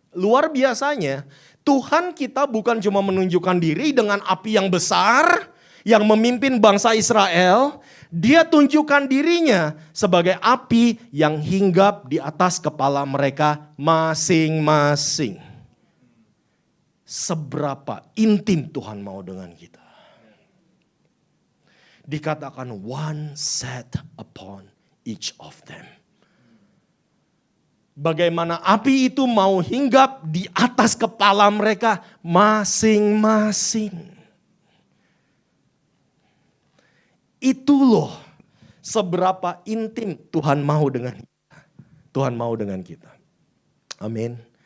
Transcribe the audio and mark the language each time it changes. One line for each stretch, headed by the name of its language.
Indonesian: Luar biasanya, Tuhan kita bukan cuma menunjukkan diri dengan api yang besar, yang memimpin bangsa Israel. Dia tunjukkan dirinya sebagai api yang hinggap di atas kepala mereka masing-masing. Seberapa intim Tuhan mau dengan kita. Dikatakan
English: one set upon each of them.
Indonesian: Bagaimana api itu mau hinggap di atas kepala mereka masing-masing. Itu loh seberapa intim Tuhan mau dengan kita. Tuhan mau dengan kita. Amin.